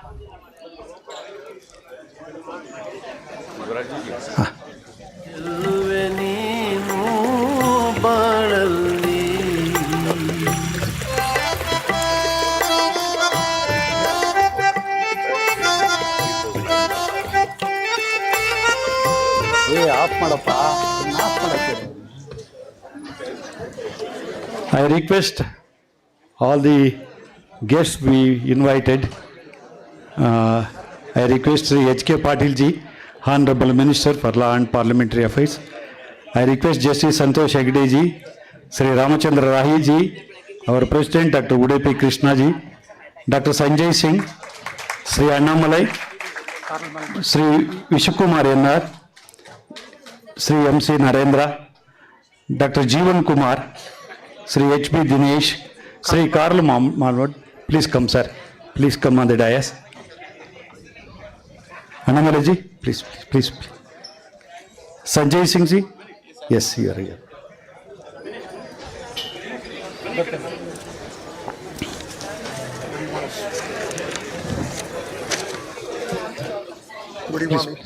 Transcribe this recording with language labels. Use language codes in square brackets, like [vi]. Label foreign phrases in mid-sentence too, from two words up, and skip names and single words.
[kn] ಗೆಲ್ಲುವೆ ನೀನು ಬಾಳಲ್ಲಿ. ಆಫ್ ಮಾಡಪ್ಪ. [en] I request all the guests we invited. I request Sri H.K. Patil ji, Hon'ble Minister for Law and Parliamentary Affairs. I request Justice Santosh Hegde ji, Sri Ramachandra Rahi ji, our President Dr. Udupi Krishna ji, Dr. Sanjoy Singh, Sri Annamalai, Sri Vishwakumar Yennar, Sri M.C. Narendra, Dr. Jeevan Kumar, Sri H.B. Dinesh, Sri Karl Malwad, please come, sir. Please come on the dais. Annamalai ji, please. Sanjay Singh ji, yes, you are here. What do you want me?